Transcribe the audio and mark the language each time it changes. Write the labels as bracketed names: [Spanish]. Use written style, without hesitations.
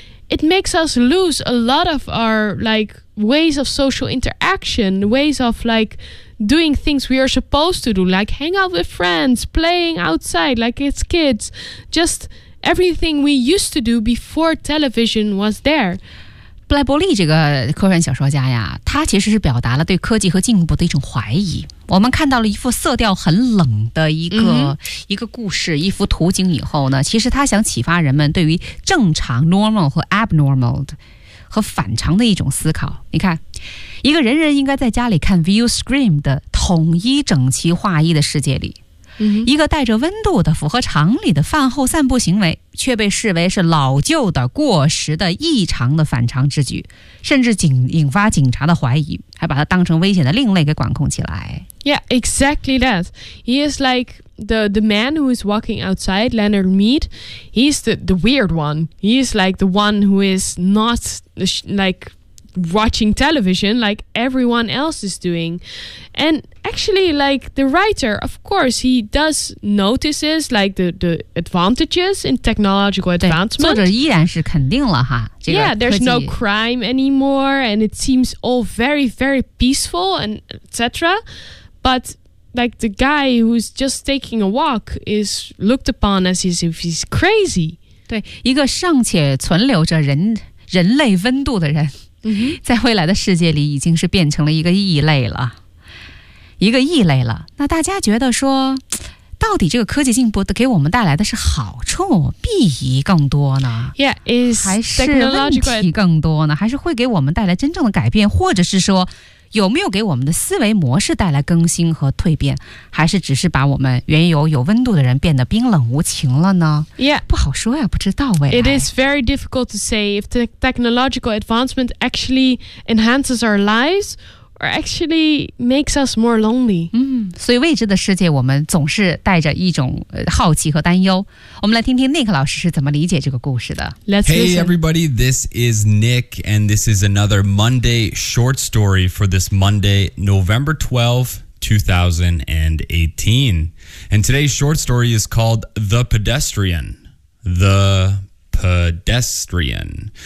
[English] it makes us lose a lot of our like ways of social interaction, ways of like doing things we are supposed to do, like hang out with friends, playing outside like it's kids, just everything we used to do before television was there. [Chinese] 布莱伯利这个科幻小说家呀，他其实是表达了对科技和进步的一种怀疑。我们看到了一幅色调很冷的一个故事，一幅图景以后呢，其实他想启发人们对于正常 normal 和 abnormal 的和反常的一种思考。你看，一个人人应该在家里看 view screen 的统一整齐划一的世界里，一个带着温度的符合常理的饭后散步行为却被视为是老旧的过时的异常的反常之举，甚至引发警察的怀疑，还把它当成危险的另类给管控起来。 [English] Yeah, exactly that. He is like the man who is walking outside, Leonard Mead. He's the weird one. He is like the one who is not likewatching television like everyone else is doing. And actually, like, the writer, of course, he does notices, like, the advantages in technological advancement. [Chinese] 作者依然是肯定了哈。 [English] Yeah, there's no crime anymore, and it seems all very, very peaceful, and etc. But, like, the guy who's just taking a walk is looked upon as if he's crazy. [Chinese] 对，一个尚且存留着人类温度的人。在未来的世界里已经是变成了一个异类了。那大家觉得说到底这个科技进步给我们带来的是好处弊益更多呢？ [English] Yeah, is [Chinese] 还是问题更多呢？还是会给我们带来真正的改变，或者是说有没有给我们的思维模式带来更新和蜕变，还是只是把我们原有有温度的人变得冰冷无情了呢？ [English] Yeah, [Chinese] 不好说呀，不知道未来。 [English] It is very difficult to say if the technological advancement actually enhances our lives or actually makes us more lonely. [Chinese] 所以未知的世界我们总是带着一种好奇和担忧。我们来听听 Nick 老师是怎么理解这个故事的。 [English] Let's listen. Hey everybody, this is Nick and this is another Monday short story for this Monday, November 12, 2018. And today's short story is called The Pedestrian. The Pedestrian.